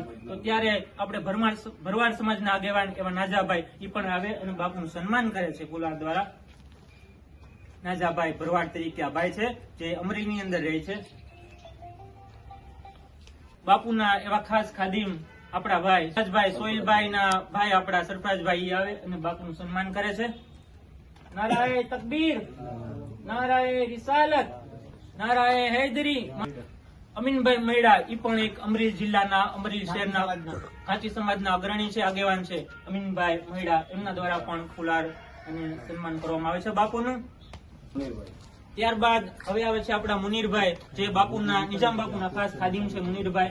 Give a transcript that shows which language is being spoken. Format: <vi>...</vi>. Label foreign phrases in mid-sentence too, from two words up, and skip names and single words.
<gu>તો ત્યારે આપણે ભરવાડ સમાજના આગેવાન એવા નાજાભાઈ એ પણ આવે અને બાપુનું સન્માન કરે છે ફુલાર દ્વારા। નાજાભાઈ ભરવાડ તરીકે આ ભાઈ છે જે અમરેલીની અંદર રહે છે। બાપુના એવા ખાસ ખાદીમ આપણા ભાઈ રાજભાઈ સોહિલભાઈ ના ભાઈ આપણા સરફરાજભાઈ આવે અને બાપુનું સન્માન કરે છે।</gu> <ur>نعرۂ تکبیر، نعرۂ رسالت، نعرۂ حیدری.</ur> <gu>અમીનભાઈ મૈડા એ પણ એક અમરેલી જિલ્લાના અમરેલી શહેરના ઘાટી સમાજના અગ્રણી છે, આગેવાન છે અમીનભાઈ મૈડા, એમના દ્વારા પણ ફુલાર અને સન્માન કરવામાં આવે છે બાપુનું। ત્યારબાદ હવે આવે છે આપણા મુનીરભાઈ, જે બાપુના નિજામ બાપુના ખાસ ખાદિમ છે મુનીરભાઈ.</gu>